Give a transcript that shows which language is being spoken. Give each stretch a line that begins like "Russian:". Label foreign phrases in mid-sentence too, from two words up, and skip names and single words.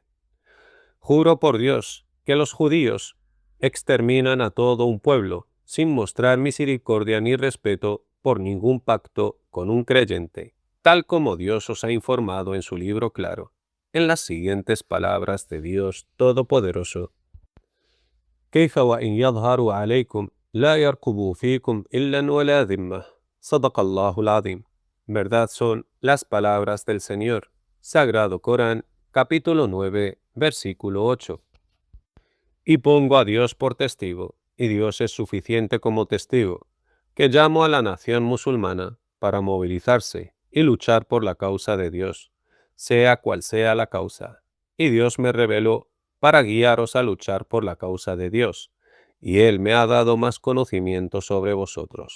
Spanish: Juro por Dios que los judíos exterminan a todo un pueblo sin mostrar misericordia ni respeto por ningún pacto con un creyente, tal como Dios os ha informado en su libro claro, en las siguientes palabras de Dios Todopoderoso.
Arabic: كيف وإن يظهروا عليكم لا يرقبوا فيكم إلا ولا ذمة صدق الله العظيم.
Spanish: Verdad son las palabras del Señor, Sagrado Corán, capítulo 9, versículo 8. Y pongo a Dios por testigo, y Dios es suficiente como testigo, que llamo a la nación musulmana para movilizarse y luchar por la causa de Dios, sea cual sea la causa, y Dios me reveló para guiaros a luchar por la causa de Dios, y Él me ha dado más conocimiento sobre vosotros.